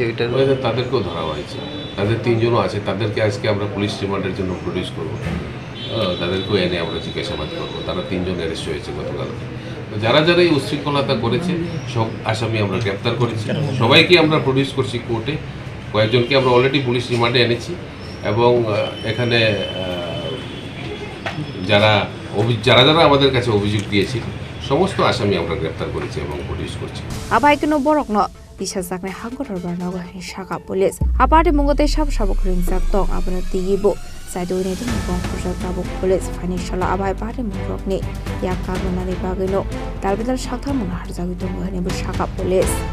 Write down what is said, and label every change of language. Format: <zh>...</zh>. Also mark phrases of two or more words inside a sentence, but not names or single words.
<bn>তাদেরকেও ধরা হয়েছে তাদের 3 জনও আছে তাদেরকে আজকে আমরা পুলিশ রিমান্ডের জন্য প্রডিউস করব তাদেরকেও এনে আমরা জিজ্ঞাসাবাদ করবো তারা 3 জন অ্যারেস্ট হয়েছে গতকালকে যারা এই উচ্ছৃঙ্খলতা করেছে সব আসামি আমরা গ্রেপ্তার করেছি সবাইকে আমরা প্রডিউস করছি কোর্টে কয়েকজনকে আমরা অলরেডি পুলিশ রিমান্ডে এনেছি এবং এখানে যারা আমাদের কাছে অভিযোগ দিয়েছিল সমস্ত আসামি আমরা গ্রেপ্তার করেছি এবং প্রডিউস করছি</bn> <trp>আবাইকনো বরকনো Bisakne Hangor Barnago Shaka Police. Apart Mungote Shab Shabokringjak Tong Abana Tigibo. Saidoni Tabuk Police, Financial Abai Patimung, Yakanani Bagino, Dalbidal Saltham Harzagitum and Shaka Police.</trp>